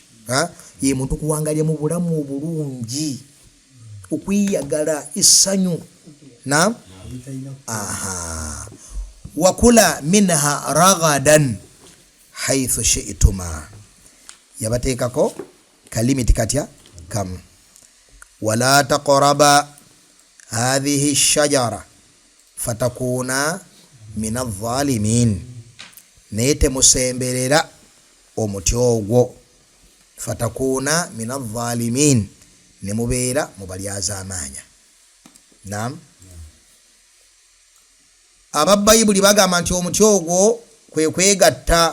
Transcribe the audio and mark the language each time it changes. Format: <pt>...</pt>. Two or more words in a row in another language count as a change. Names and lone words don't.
<lg>Ye muntu kuwangalya mu bulamu obulungi, okwiyagala, essanyu. Naam.</lg> <ar>وكلا منها رغدا حيث شئتما.</ar> <lg>Yabateekako kalimiti katya kam.</lg> <ar>ولا تقربا هذه الشجرة فتكونا من الظالمين.</ar> <lg>Naye temusemberera omuti ogwo.</lg> <ar>فتكونا من الظالمين,</ar> <lg>ne mubeera mu balyazaamaanya. Naam. Ababbayibuli bagamba nti omuti ogwo kwe kwegatta.</lg>